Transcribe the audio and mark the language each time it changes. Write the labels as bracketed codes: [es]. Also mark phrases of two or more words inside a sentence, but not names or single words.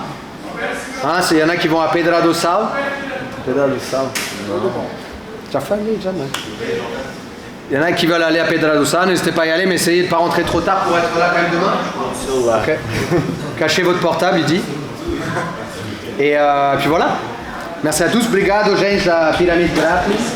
[fr] Hein, il y en a qui vont à Pedra do Sal. Pedra do Sal. T'as failli, jamais. Il y en a qui veulent aller à Pedra do Sal, n'hésitez pas à y aller, mais essayez de ne pas rentrer trop tard pour être là quand même demain. Okay. Cachez votre portable, il dit. Et puis voilà. Merci à tous. [pt] Obrigado, gente da Pyramide Grappling.